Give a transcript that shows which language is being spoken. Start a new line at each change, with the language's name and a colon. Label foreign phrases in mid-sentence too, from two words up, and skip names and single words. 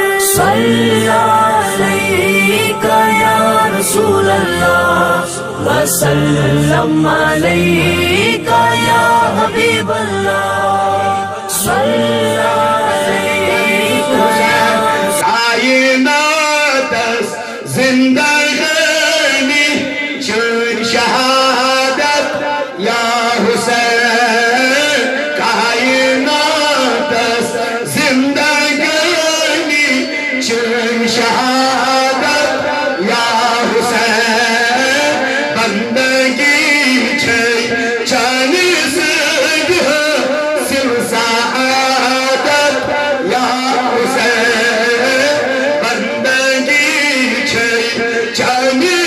Arabic: صلی علیک یا رسول اللہ وسلم علیک یا حبیب اللہ صلی علیک یا
Persian: کائنات زندگانی چون شہادت یا حسین کائنات زندگانی چون شہادت یا حسین بندگی چن سد سر سعادت یا حسین بندگی چن